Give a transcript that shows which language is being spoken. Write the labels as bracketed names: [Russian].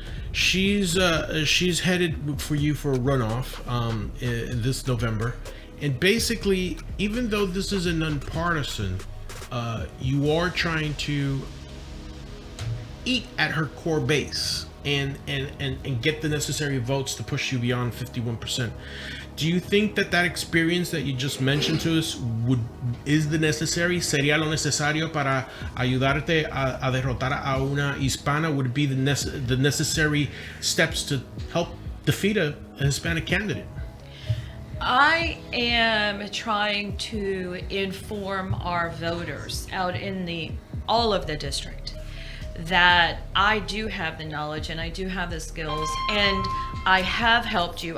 [English] She's headed for you for a runoff this November, and basically, even though this is a nonpartisan, you are trying to eat at her core base and get the necessary votes to push you beyond 51%. Do you think that experience that you just mentioned to us is the necessary? [Spanish] ¿Sería lo necesario para ayudarte a derrotar a una hispana? [English] Would it be the necessary steps to help defeat a Hispanic candidate? I am trying to inform our voters out in all of the district that I do have the knowledge and I do have the skills, and I have helped you.